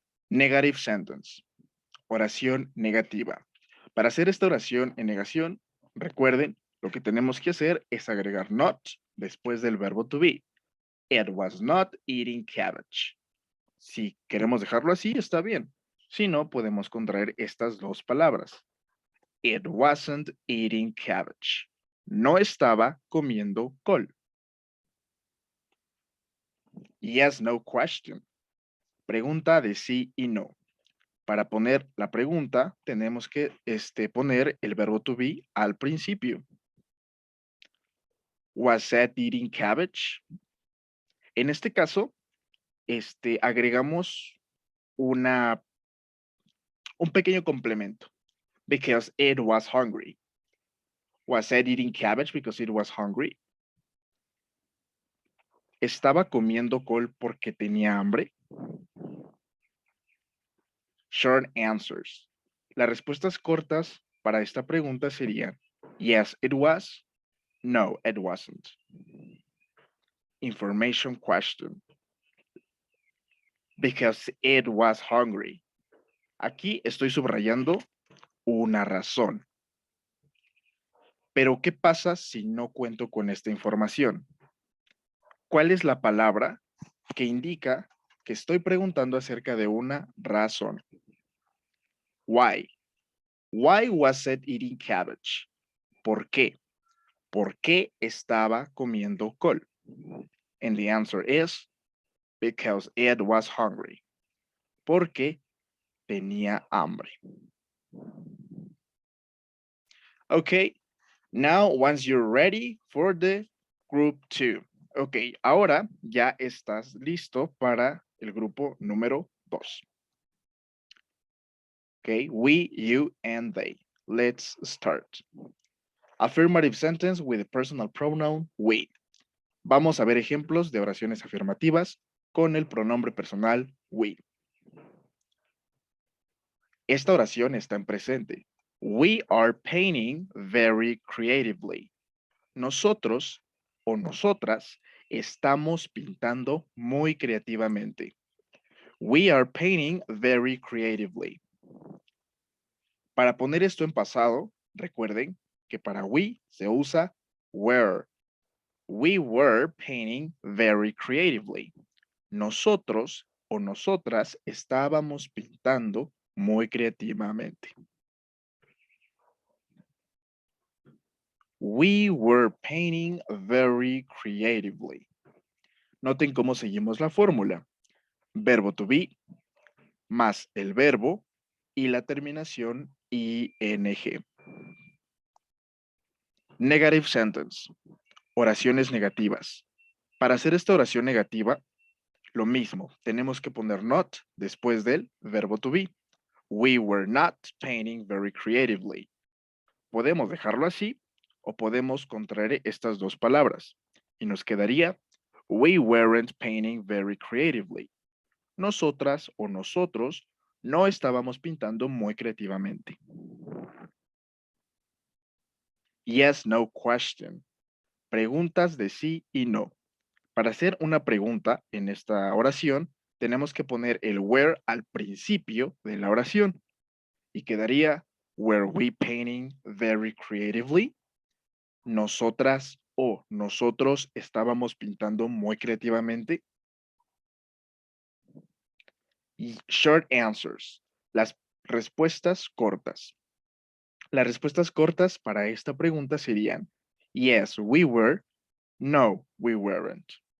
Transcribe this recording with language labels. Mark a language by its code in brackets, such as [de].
[en] Negative sentence. [es] Oración negativa. Para hacer esta oración en negación, recuerden, lo que tenemos que hacer es agregar not después del verbo to be. [en] It was not eating cabbage. [es] Si queremos dejarlo así, está bien. Si no, podemos contraer estas dos palabras. [en] It wasn't eating cabbage. [es] No estaba comiendo col. [en] Yes, no question. [es] Pregunta de sí y no. Para poner la pregunta, tenemos que poner el verbo to be al principio. [en] Was Seth eating cabbage? [es] En este caso, agregamos un pequeño complemento. [en] Because it was hungry. Was Seth eating cabbage because it was hungry? [es] ¿Estaba comiendo col porque tenía hambre? Short answers. Las respuestas cortas para esta pregunta serían [en] yes, it was. No, it wasn't. Information question. Because it was hungry. [es] Aquí estoy subrayando una razón. Pero, ¿qué pasa si no cuento con esta información? ¿Cuál es la palabra que indica que estoy preguntando acerca de una razón? [en] Why. Why was it eating cabbage? [es] ¿Por qué? ¿Por qué estaba comiendo col? [en] And the answer is because it was hungry. [es] Porque tenía hambre. [en] Okay, now once you're ready for the group 2. [es] Ok, ahora ya estás listo para el grupo número 2. [en] Okay, we, you, and they. Let's start. Affirmative sentence with the personal pronoun we. [es] Vamos a ver ejemplos de oraciones afirmativas con el pronombre personal we. Esta oración está en presente. [en] We are painting very creatively. [es] Nosotros o nosotras estamos pintando muy creativamente. [en] We are painting very creatively. [es] Para poner esto en pasado, recuerden que para we se usa were. [en] We were painting very creatively. [es] Nosotros o nosotras estábamos pintando muy creativamente. [en] We were painting very creatively. [es] Noten cómo seguimos la fórmula. Verbo to be más el verbo y la terminación ing. [en] Negative sentence. [es] Oraciones negativas. Para hacer esta oración negativa, lo mismo. Tenemos que poner not después del verbo to be. [en] We were not painting very creatively. [es] Podemos dejarlo así o podemos contraer estas dos palabras. Y nos quedaría [en] we weren't painting very creatively. [es] Nosotras o nosotros no estábamos pintando muy creativamente. [en] Yes, no question. [es] Preguntas de sí y no. Para hacer una pregunta en esta oración, tenemos que poner el where al principio de la oración. Y quedaría, [en] were we painting very creatively? [es] Nosotras o nosotros estábamos pintando muy creativamente. Y [en] short answers, [es] las respuestas cortas. Las respuestas cortas para esta pregunta serían, [en] yes, we were, no, we weren't.